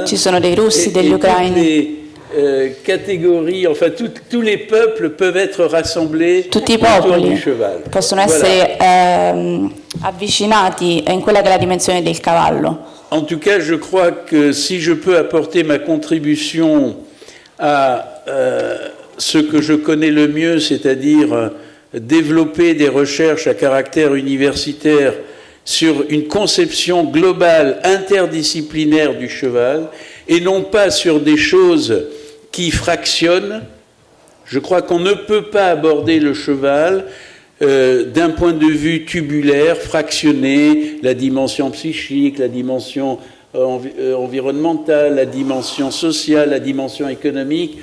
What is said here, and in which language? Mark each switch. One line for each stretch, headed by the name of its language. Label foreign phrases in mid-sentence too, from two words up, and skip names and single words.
Italian: Ci sono dei russi, degli
French: toutes
Italian: ucraini.
French: les catégories, enfin tous les peuples peuvent être rassemblés
Italian: Tutti i
French: autour
Italian: popoli
French: du cheval.
Italian: possono
French: Voilà.
Italian: essere avvicinati in quella che è la dimensione del cavallo.
French: En tout cas, je crois que si je peux apporter ma contribution à ce que je connais le mieux, c'est-à-dire développer des recherches à caractère universitaire sur une conception globale, interdisciplinaire du cheval, et non pas sur des choses qui fractionnent, je crois qu'on ne peut pas aborder le cheval d'un point de vue tubulaire, fractionné, la dimension psychique, la dimension environnementale, la dimension sociale, la dimension économique.